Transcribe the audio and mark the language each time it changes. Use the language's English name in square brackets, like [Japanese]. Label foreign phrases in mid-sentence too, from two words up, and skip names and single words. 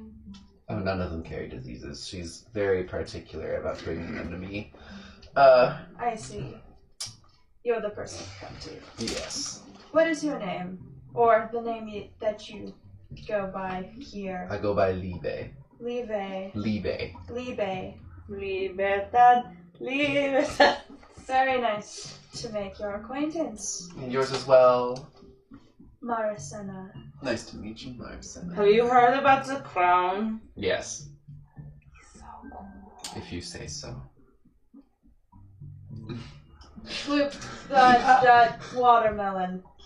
[English] Oh, none of them carry diseases. She's very particular about bringing them to me. I see. You're the person to come to. Yes. What is your name? Or the name that you go by here? I go by Libe. Libe. Libe. Libe. Libertad. Libertad. Very nice to make your acquaintance. And yours as well. Maricena. Nice to meet you, Marcin. Have you heard about the crown? Yes. If you say so. Swoop that watermelon.